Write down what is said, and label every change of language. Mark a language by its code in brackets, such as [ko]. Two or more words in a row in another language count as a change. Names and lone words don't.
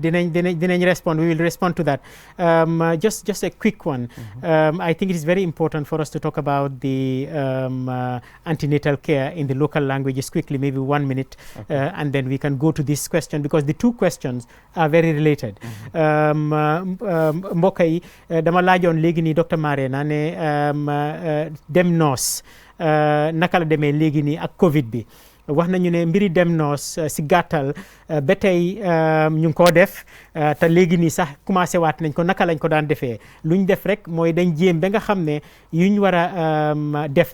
[en] Dinañ respond. We will respond to that. Just a quick one. I think it is very important for us to talk about the antenatal care in the local languages quickly, maybe 1 minute, and then we can go to this question because the two questions are very related. [wo] Mbokk yi dama laajoon léegi nii docteur Marena ne dem noos naka la demee léegi nii ak Covid bi. wax nañu ne mbiri dem noos si gàttal ba tey ñu ngi koo def te léegi nii sax commencé waat nañ ko naka lañ ko daan defee luñ def rek mooy dañ jéem ba nga xam ne yuñ war a def